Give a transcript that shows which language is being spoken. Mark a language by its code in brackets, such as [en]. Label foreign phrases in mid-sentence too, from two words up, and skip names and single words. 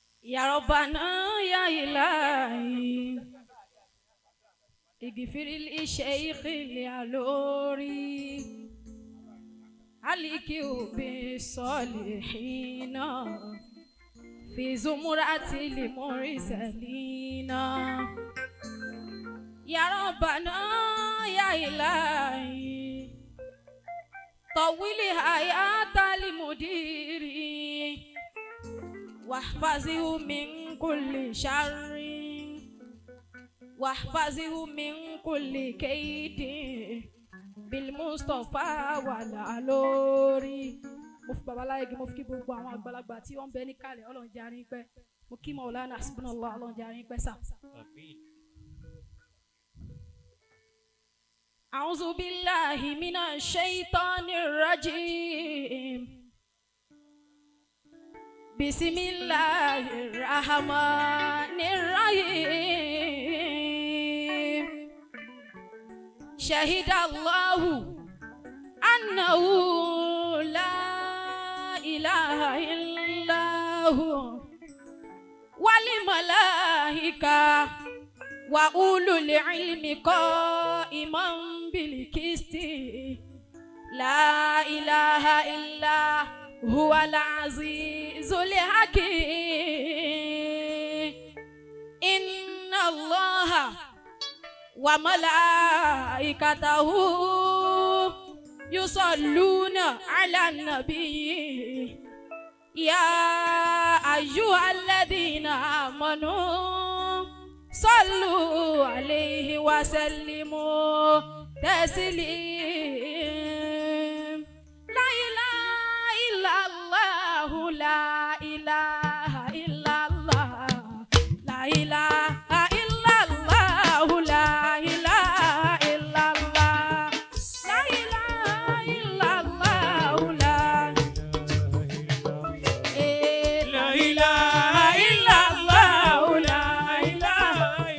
[ar] يا ربنا يا إلهي اغفر للشيخ العلوري عليك بالصالحين في زمرة المرسلين يا ربنا يا إلهي طول حياة المدير واحفظه من كل شر واحفظه من كل كيد بالمصطفى والعلوري. [yo] mo fi babaláyé mo fi kí gbogbo àwọn àgbàlagbà tí wọ́n ń bẹ ní kálẹ̀ Ọlọ́run jẹ́ àárín pẹ́ mo kí Maulana Hasbunallah Ọlọ́run jẹ́ àárín pẹ́ sá. [ar] أعوذ بالله من الشيطان الرجيم. بسم الله الرحمن الرحيم. شهد الله أنه لا إله إلا هو والملائكة وأولو العلم قائما بالقسط لا إله إلا هو العزيز الحكيم. إن الله وملائكته يصلون على النبي يا أيها الذين آمنوا صلوا عليه وسلموا تسليما. لا إله إلا الله، لا إله إلا الله، لا إله إلا الله، لا إله إلا الله، لا إله إلا الله، لا إله إلا الله، لا إله